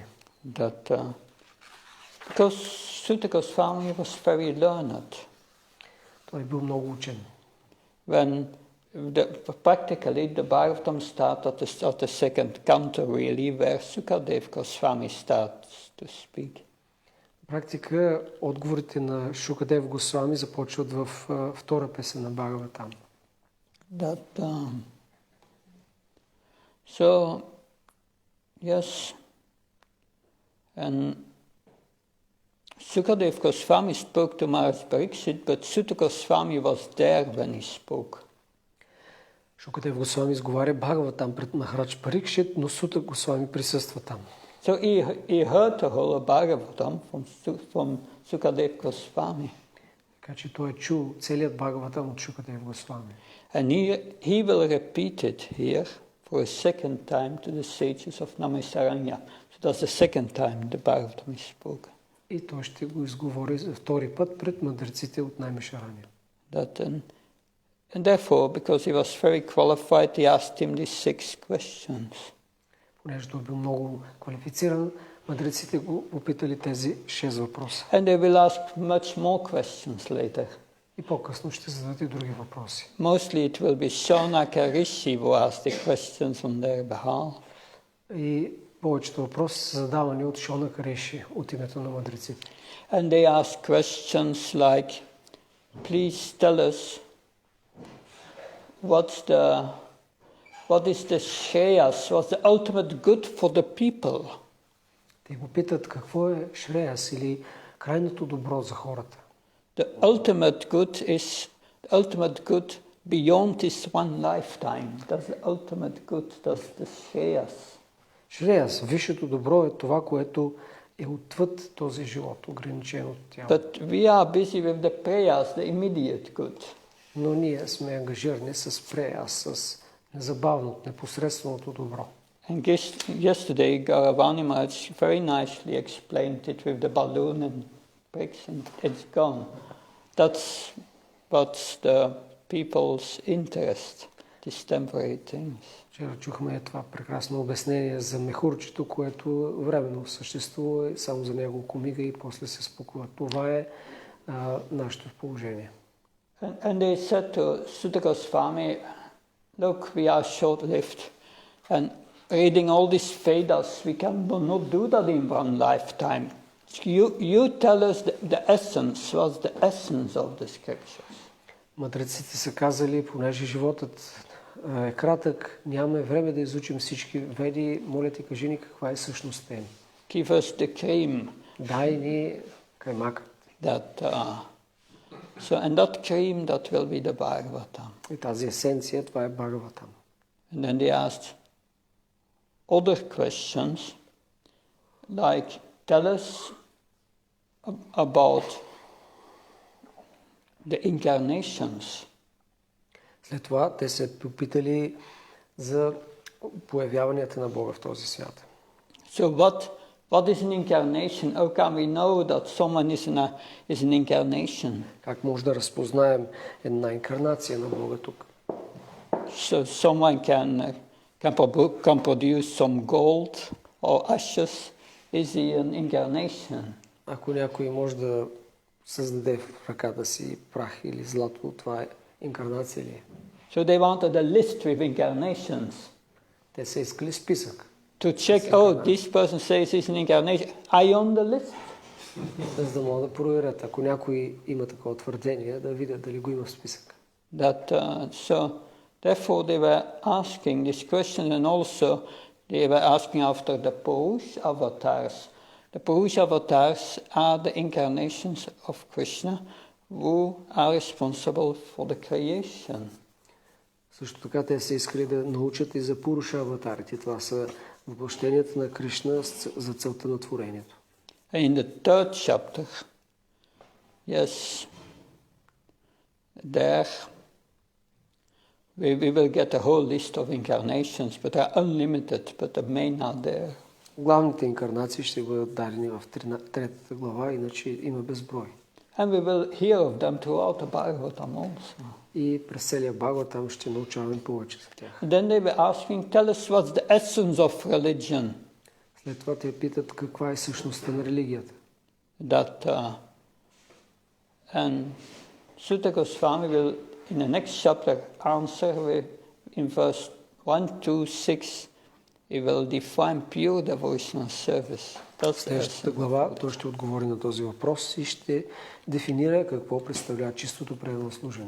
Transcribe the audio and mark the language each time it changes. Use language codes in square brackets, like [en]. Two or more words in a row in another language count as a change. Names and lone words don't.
[en] Because Sutta Goswami was very learned. [bg] Той бил много учен. [en] When practically the Bhagavatam starts at the second canto really, where Sukadeva Goswami starts to speak. [bg] Практика отговорите на Шукадев Госвами започват в втора песен на Бхагаватам. [en] So yes, and Sukadeva Goswami spoke to Maharaj Pariksit, but Sutta Goswami was there when he spoke. [bg] Шукадев Госвами изговаря Бхагаватам пред Махарадж Парикшит, но Сута Госвами присъства там. [en] So he heard the whole Bhagavatam from Sukadeva Goswami. [bg] Така че той чул целият Бхагаватам от Шукадев Госвами. [en] And he will repeat it here for a second time to the sages of Namaisaranya. So that's the second time the Bhagavatam is spoken. [bg] И той ще го изговори за втори път пред мъдреците от Наймишарания. [en] And therefore, because he was very qualified, he asked him these 6 questions. [bg] Понеже той бил много квалифициран, мъдреците го попитали тези 6 въпроса. [en] And they will ask much more questions later. [bg] И по-късно ще зададат и други въпроси. [en] Mostly it will be Shaunaka Rishi who ask the questions on their behalf. [bg] И повечето въпроси са задавани от Шаунака Риши от името на мъдреците. [en] And they ask questions like, please tell us what is the shreyas, what's the ultimate good for the people? [bg] Те го питат какво е шреяс или крайното добро за хората. [en] The ultimate good beyond this one lifetime. That's the ultimate good, that's the shreyas. [bg] Шреяс, висшето добро е това, което е отвъд този живот, ограниченото тяло. [en] But we are busy with the prayas, the immediate good. [bg] Но ние сме ангажирани с преяс, с незабавното, непосредственото добро. [en] And yesterday, Garavani Maharaj very nicely explained it with the balloon and bricks, and it's gone. That's what's the people's interest, these temporary things. [bg] Вчера чухме това прекрасно обяснение за мехурчето, което временно съществува само за няколко мига и после се спуква. Това е нашето положение. [en] And they said to Sutta Goswami, look, we are short-lived, and reading all these Vedas, we cannot do that in one lifetime. You tell us the essence, what's the essence of the scriptures. [bg] Мъдреците са казали, понеже животът е кратък, нямаме време да изучим всички веди, моля ти, кажи ни каква е същността им. [en] Give us the cream. [bg] Дай ни каймакът. [en] And that cream, that will be the Bhagavatam. [bg] И тази есенция, това е Бхагаватам. [en] And then they asked, other questions, like tell us about the incarnations. [bg] След това те се попитали за появяванията на Бога в този свят. [en] So what is an incarnation? How can we know that someone is an incarnation? [bg] Как може да разпознаем една инкарнация на Бога тук? [en] So someone can produce some gold or ashes. Is he an incarnation? [bg] Ако някой може да създаде в ръката си прах или злато, това е инкарнация ли? [en] So they wanted a list with incarnations. [bg] Те са искали списък. [en] To check, this person says he's an incarnation. Are you on the list? [bg] За да могат да проверят, ако някой има такова твърдение, да видят дали го има в списък. [en] So therefore they were asking this question, and also they were asking after the Purush avatars. The Purush avatars are the incarnations of Krishna who are responsible for the creation. [bg] Също така те са искали да научат и за Пуруша аватарите. Това са въплъщенията на Кришна за целта на творението. [en] In the third chapter, yes, there we will get a whole list of incarnations, but they are unlimited, but the main are there. [bg] Главните инкарнации ще бъдат дадени в третата глава, иначе има безброй. [en] And we will hear of them throughout the Bhagavatam also. [bg] И през целия Бхагаватам ще научаваме повече за тях. [en] And then they were asking, tell us what's the essence of religion. [bg] След това те питат каква е същността на религията. [en] And Sutta Goswami will, in the next chapter, answer in verse 1 to 6, he will define pure devotional service. [bg] В следващата глава той ще отговори на този въпрос и ще дефинира какво представлява чистото преданно служение.